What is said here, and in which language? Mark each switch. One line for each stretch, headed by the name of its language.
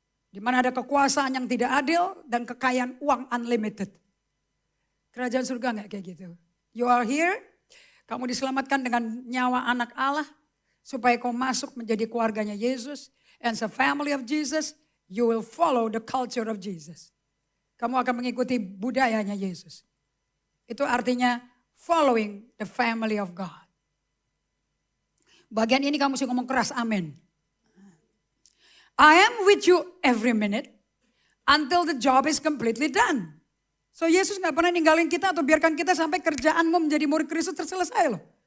Indonesian: Di mana ada kekuasaan yang tidak adil dan kekayaan uang unlimited. Kerajaan surga enggak kayak gitu.
English: You are here,
Indonesian: kamu diselamatkan dengan nyawa anak Allah. Supaya kau masuk menjadi keluarganya Yesus.
English: And as a family of Jesus, you will follow the culture of Jesus.
Indonesian: Kamu akan mengikuti budayanya Yesus. Itu artinya
English: following the family of God.
Indonesian: Bagian ini kamu mesti ngomong keras, amin.
English: I am with you every minute until the job is completely done.
Indonesian: So Yesus gak pernah ninggalin kita atau biarkan kita sampai kerjaanmu menjadi murid Kristus terselesai loh.